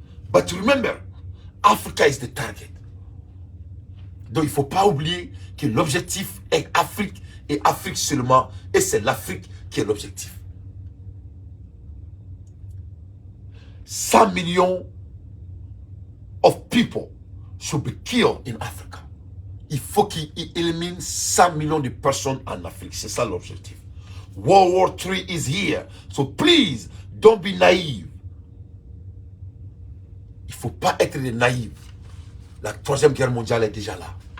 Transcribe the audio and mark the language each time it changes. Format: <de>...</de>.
<en>But remember, Africa is the target.</en> <fr>Donc, il ne faut pas oublier que l'objectif est Afrique et Afrique seulement. Et c'est l'Afrique qui est l'objectif.</fr> <en>100 millions of people should be killed in Africa.</en> <fr>Il faut qu'il élimine 100 millions de personnes en Afrique. C'est ça l'objectif.</fr> <en>World War III is here. So please, don't be naive.</en> <fr>Il ne faut pas être des naïfs. La 3e guerre mondiale est déjà là.</fr>